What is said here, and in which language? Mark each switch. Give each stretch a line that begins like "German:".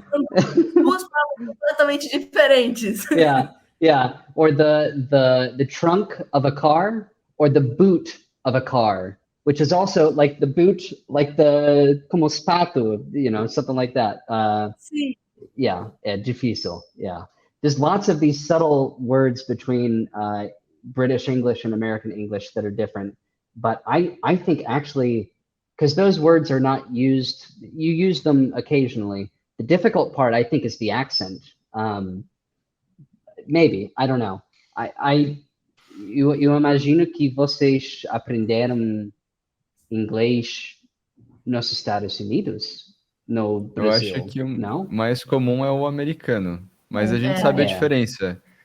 Portuguese: São duas palavras completamente diferentes. Yeah.
English: Or the trunk of a car or the boot of a car, which is also like the boot, like the
Portuguese: como sapato,
English: something like that.
Portuguese: Sim. Yeah, difícil. Yeah.
English: There's lots of these subtle words between British English and American English that are different. But I think actually, because those words are not used, you use them occasionally. The difficult part, I think, is the accent. Maybe, I don't know.
Portuguese: Eu imagino que vocês aprenderam inglês nos Estados Unidos. no Eu acho Brasil, que o não? mais comum é o americano, mas a gente sabe a diferença.